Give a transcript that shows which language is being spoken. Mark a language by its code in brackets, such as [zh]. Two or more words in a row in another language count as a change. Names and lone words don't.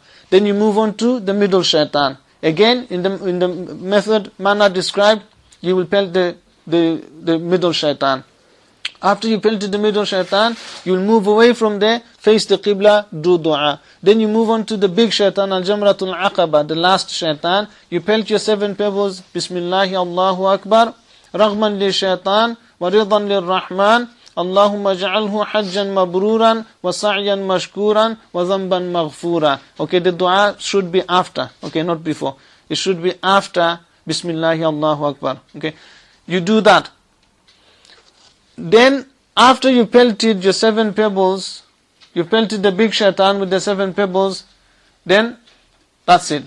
[en] Then you move on to the middle shaitan. Again, in the manner described, you will pelt the middle shaitan. After you pelted the middle shaitan, you will move away from there, face the qibla, do dua. Then you move on to the big shaitan, [ar] الجمرة العقبة, [en] the last shaitan. You pelt your 7 pebbles, [ar] بسم الله الله أكبر رغما للشيطان ورضا للرحمن اللهم اجعله حجا مبرورا وسعيا مشكورا وذنبا مغفورا. [en] Okay, the dua should be after. Okay, not before. It should be after [ar] بسم الله الله أكبر. [en] Okay, you do that. Then, after you pelted your 7 pebbles, you pelted the big shaitan with the 7 pebbles, then that's it.